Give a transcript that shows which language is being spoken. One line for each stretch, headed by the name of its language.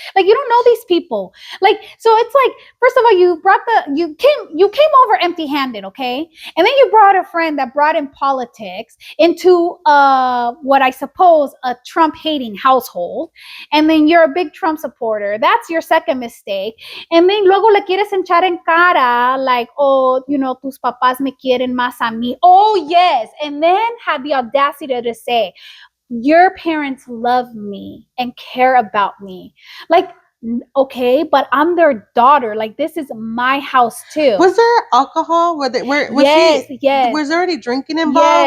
English: Like, you don't know these people. Like, so it's like, first of all, you came over empty-handed, okay? And then you brought a friend that brought in politics into what I suppose a Trump-hating household. And then you're a big Trump supporter. That's your second mistake. And then
Spanish: luego le quieres echar en cara
English: like, oh,
Spanish: tus papás me quieren más a mí.
English: Oh, yes. And then have the audacity to say, your parents love me and care about me. Like, okay, but I'm their daughter. Like, this is my house too. Was there alcohol? Yes. Was there already drinking involved?